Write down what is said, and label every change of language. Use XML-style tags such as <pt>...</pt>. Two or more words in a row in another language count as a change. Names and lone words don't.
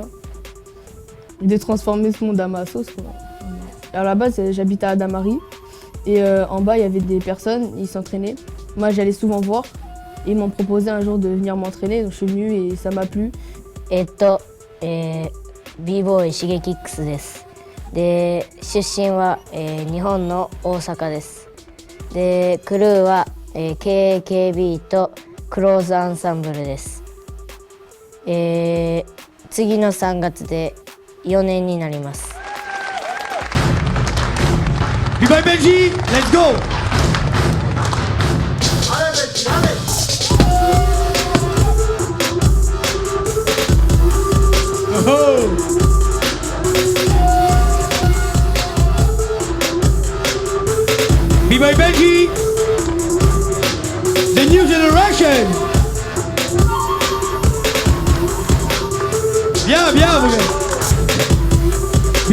<fr>Et de transformer ce monde à ma sauce, quoi. À la base, j'habitais à Damary. Et en bas, il y avait des personnes, ils s'entraînaient. Moi, j'allais souvent voir. Et ils m'ont proposé un jour de venir m'entraîner. Donc je suis venue et ça m'a plu.</fr> <ja>B-Boy Shigekix です。で、出身は、日本の大阪です。で、クルーは、KKB とクローズアンサンブルです。次の3月で4年になります。</ja> <en>B-Boy Benji, let's go! B-Boy Benji, the new generation.</en> <fr>Bien, bien, vous gars.</fr>